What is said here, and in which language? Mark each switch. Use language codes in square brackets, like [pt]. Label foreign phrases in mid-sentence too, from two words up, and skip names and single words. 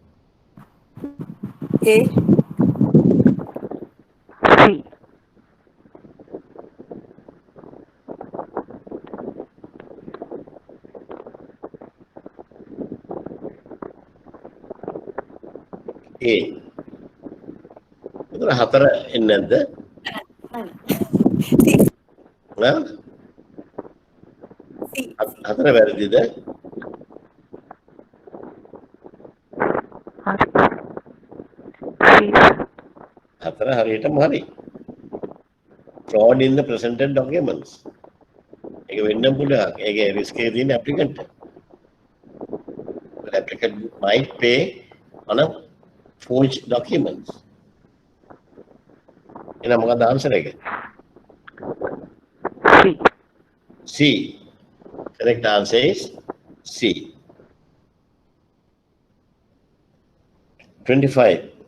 [en] A. C. A. [si] එතන 4 එන්නේ නැද්ද? හා? [en] C. [si] 4 වැරදිද? හතර හරියටම හරි. [en] Fraud in the presented documents. [si] ඒක වෙන්න පුළුවන්. ඒකේ risk එක තියෙන applicant. [en] The applicant might pay on a forged documents. [si] එහෙනම් මොකක්ද answer එක? [en] C. C. Correct answer is C. 25.